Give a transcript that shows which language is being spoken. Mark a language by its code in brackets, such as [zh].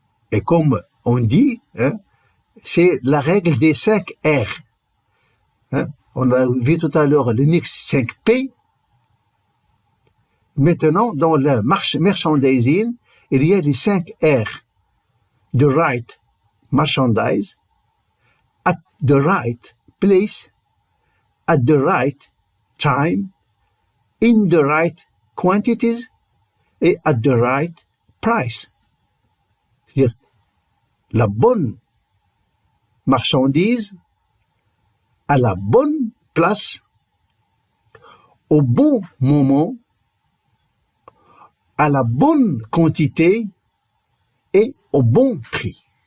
[fr] Et comme on dit, c'est la règle des 5 R. On a vu tout à l'heure le mix 5P. Maintenant, dans le merchandising, il y a les 5 R. [en] The right merchandise, at the right place, at the right time, in the right quantities et at the right price. [fr] C'est-à-dire la bonne marchandise à la bonne place, au bon moment, à la bonne quantité et au bon prix.